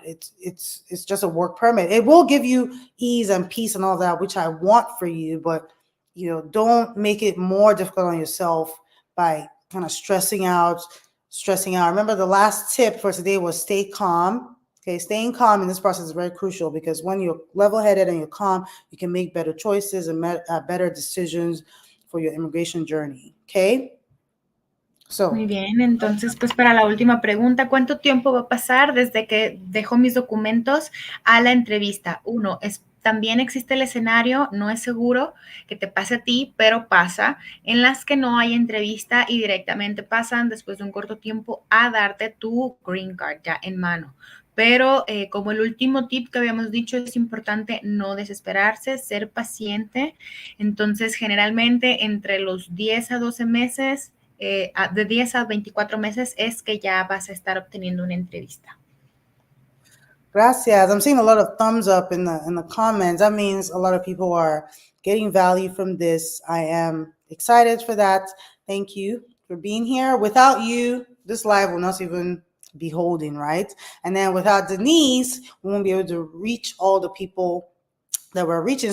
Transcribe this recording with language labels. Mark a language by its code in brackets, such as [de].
[en] It's just a work permit. It will give you ease and peace and all that, which I want for you, but don't make it more difficult on yourself by kind of stressing out. Remember, the last tip for today was stay calm. Okay, staying calm in this process is very crucial, because when you're level-headed and you're calm, you can make better choices and better decisions for your immigration journey. Okay. [es] Muy bien, entonces pues para la última pregunta, ¿cuánto tiempo va a pasar desde que dejo mis documentos a la entrevista? Uno, también existe el escenario, no es seguro que te pase a ti, pero pasa, en las que no hay entrevista y directamente pasan después de un corto tiempo a darte tu green card ya en mano. Pero como el último tip que habíamos dicho, es importante no desesperarse, ser paciente. Entonces, generalmente entre los 10 a 12 meses, de 10 a 24 meses es que ya vas a estar obteniendo una entrevista. [en] Gracias. I'm seeing a lot of thumbs up in the comments. That means a lot of people are getting value from this. I am excited for that. Thank you for being here. Without you, this live will not even be holding, right? And then without Denise, we won't be able to reach all the people that we're reaching.